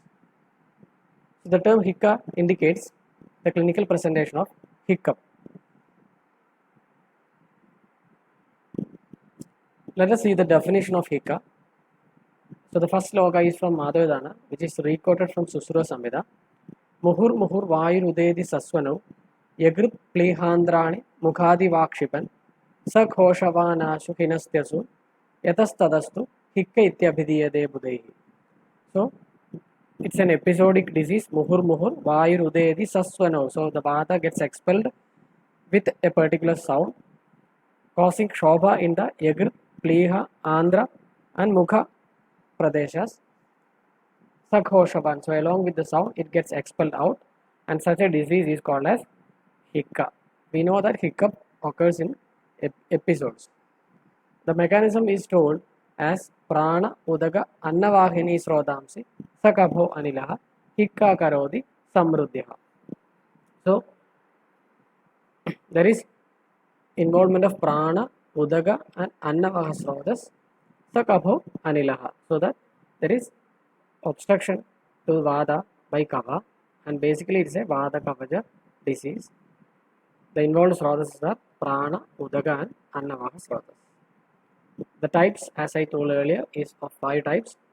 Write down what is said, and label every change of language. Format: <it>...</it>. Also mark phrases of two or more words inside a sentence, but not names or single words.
<en>So the term Hika indicates the clinical presentation of hiccup. Let us see the definition of Hika. So the first sloka is from Madhavadana, which is requoted from Susura Samhita.</en> <sa>Muhur muhur vayurudedi sasvano yagrit plehandrani mukhadi vakshipan sakhoshavanashu hinastyasu yatastadastu hikka ityabhidiyade budaihi.</sa> <en>So it's an episodic disease.</en> <sa>Muhur muhur vayurudedi sasvano.</sa> <en>So the vata gets expelled with a particular sound, causing shobha in the yagrit, pleha, andhra and</en> <sa>mukha pradeshas. Sakhoshavan.</sa> <en>So along with the sound, it gets expelled out, and such a disease is called as hiccup. We know that hiccup occurs in episodes. The mechanism is told as</en> <sa>prana udaga annavahini srodamsi sakabho anilaha hikka karodi samruddhyaha.</sa> <en>So there is involvement of prana, udaga and</en> <sa>annavaha srodas sakabho anilaha,</sa> <en>so that there is obstruction to vada by kava, and basically it is a</en> <sa>vada kavaja</sa> <en>disease. The involved srotas are prana, udaga and</en> <sa>annavaha srotas.</sa> <en>The types, as I told earlier, is of 5 types.</en>